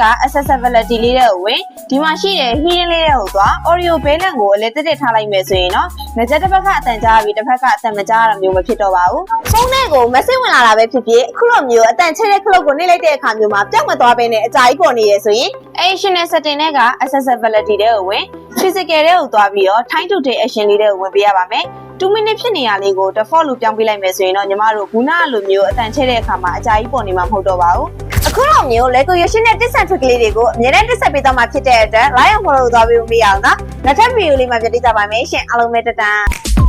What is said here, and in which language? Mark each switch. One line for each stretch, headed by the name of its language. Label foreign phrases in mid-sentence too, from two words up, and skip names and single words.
Burmese: accessibility လေးတွေကိုဝင်ဒီမှာရှိတဲ့ hearing လေးတွေကိုသွား
English: audio balance
Burmese: ကိုအလဲတက်ထားလိုက်မယ်ဆိုရင်တော့လက်တက်တစ်ဖက်ကအတန်ကြားပြီးတစ်ဖက်ကအတန်မကြားရတာ မျိုးမဖြစ်တော့ပါဘူးဖုန်းထဲကို message ဝင်လာတာပဲဖြစ်ဖြစ်အခုလိုမျိုးအတန်ချဲတဲ့ခလုတ်ကိုနှိပ်လိုက်တဲ့အခါမျိုးမှာပြောင်းမသွားဘဲနဲ့အကြာကြီးပေါ်နေရဆိုရင်
English: additional setting
Burmese: တွေက accessibility တွေကိုဝင် physical တွေကိုသွားပြီးတော့
English: time to take action
Burmese: လေးတွေကိုဝင်ပေးရပါမယ်2 minute ဖြစ်နေရလေးကို default လို့ပြောင်းပေးလိုက်မယ်ဆိုရင်တော့ညီမတို့ခုနကလိုမျိုးအတန်ချဲတဲ့အခါမှာအကြာကြီးပေါ်နေမှာမဟုတ်တော့ပါဘူးအခုလိုမျိုး Lego Yoshi နဲ့
English: tips and tricks
Burmese: လေးတွေကိုအမြဲတမ်းတက်ဆက်ပေးသွားမှာဖြစ်တဲ့အတွက်
English: like and follow
Burmese: လုပ်သွားပြီးမရအောင်နော်နောက်ထပ် video လေးမှာပြန်တွေ့ကြပါမယ်ရှင်အားလုံးပဲတတန်